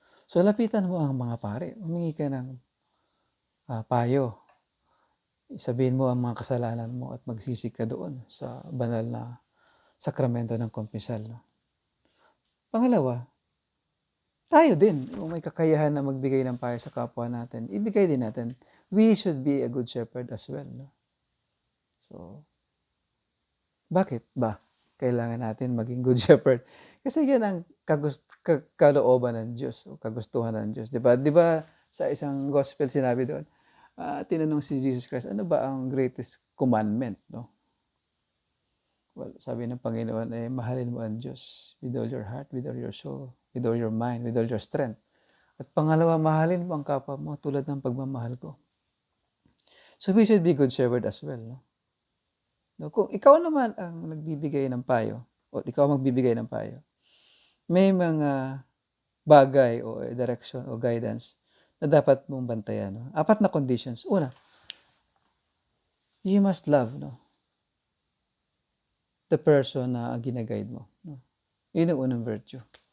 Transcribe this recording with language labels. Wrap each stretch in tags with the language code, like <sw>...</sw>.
<tl>So, lapitan mo ang mga pari, humingi ka ng payo. Sabihin mo ang mga kasalanan mo at magsisi ka doon sa banal na sakramento ng kumpisal, no? Pangalawa, tayo din, kung may kakayahan na magbigay ng payo sa kapwa natin, ibigay din natin.</tl> <en>We should be a good shepherd as well, no?</en> <tl>So, bakit ba kailangan natin maging good shepherd? Kasi yan ang kalooban ng Diyos o kagustuhan ng Diyos, 'di ba? 'Di ba sa isang gospel sinabi doon, tinanong si Jesus Christ, ano ba ang greatest commandment, no?</tl> <en>Well,</en> <tl>sabi ng Panginoon ay mahalin mo ang Diyos</tl> <en>with all your heart, with all your soul, with all your mind, with all your strength.</en> <tl>At pangalawa, mahalin mo ang kapwa mo tulad ng pagmamahal ko.</tl> <en>So we should be good shepherd as well, no?</en> <tl>No, kung ikaw naman ang nagbibigay ng payo o ikaw ang magbibigay ng payo, may mga bagay o direction o guidance na dapat mong bantayan, no? 4 na conditions. Una,</tl> <en>you must love,</en> <tl>no, the person na gina-guide mo, no? Yun ang unang virtue.</tl>